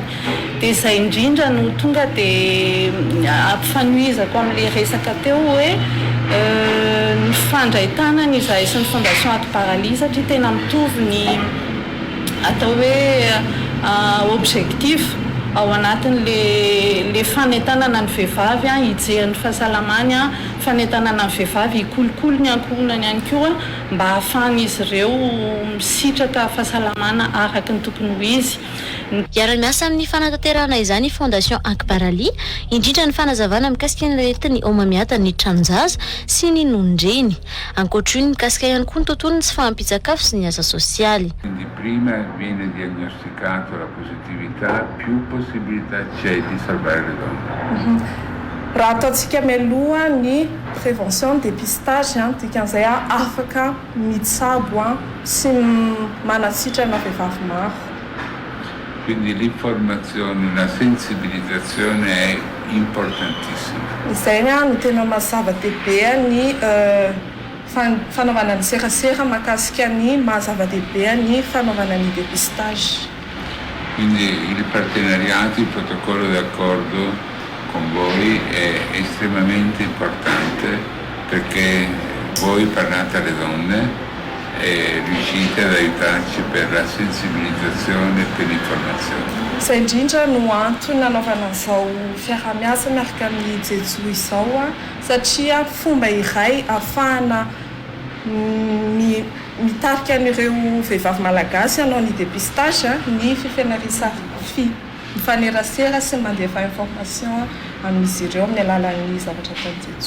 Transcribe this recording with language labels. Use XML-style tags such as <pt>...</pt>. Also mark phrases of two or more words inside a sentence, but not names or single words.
<mg>Dia izay indrindra no tonga dia ampifanohizako amin'ilay resaka teo hoe ny fandraitana ny izay sy ny fondation ato paraly satria tena mitovy ny atao hoe objectif ao anatin'le fanentanana ny vehivavy hijery ny fahasalamany fanentanana ny vehivavy hikolokolo ny ankohonany ihany koa mba hahafahan'izy ireo misitraka fahasalamana araka ny tokony ho izy. Miara-miasa amin'ny fanatanterahana izany fondation Ankparaly indrindra ny fanazavana mikasika ny rehetiny omamiata ny tranonjaza sy ny nondreny ankoatra ny mikasika ihany koa ny tontolony sy fahampitsakafo sy ny asa sosialy.</mg> <it>Prima viene diagnosticato la positività, più possibilità c'è di salvare le donne.</it> <mg>Raha ataontsika mialoha ny</mg> <fr>prévention dépistage</fr> <mg>dikan'izay afaka mitsabo sy manasitrana vehivavy maro.</mg> <it>Quindi l'informazione, la sensibilizzazione è importantissima.</it> <mg>Izay no tena mazava-dehibe ny fanaovana ny serasera mahakasika ny mahazava-dehibe ny fanaovana ny dépistage.</mg> <it>Quindi il partenariato, il protocollo d'accordo con voi è estremamente importante perché voi parlate alle donne e riuscite ad aiutarci per la sensibilizzazione e per l'informazione.</it> <mg>Izay indrindra no antony nanaovana izao fiarah-miasa miaraka amin'ny jejo izao satria fomba iray ahafahana mitarika an'ireo vehivavy malagasy hanao ny dépistage ny mifanerasera sy mandefa information amin'izy ireo amin'ny alalan'ny zavatra ataony jejo.</mg>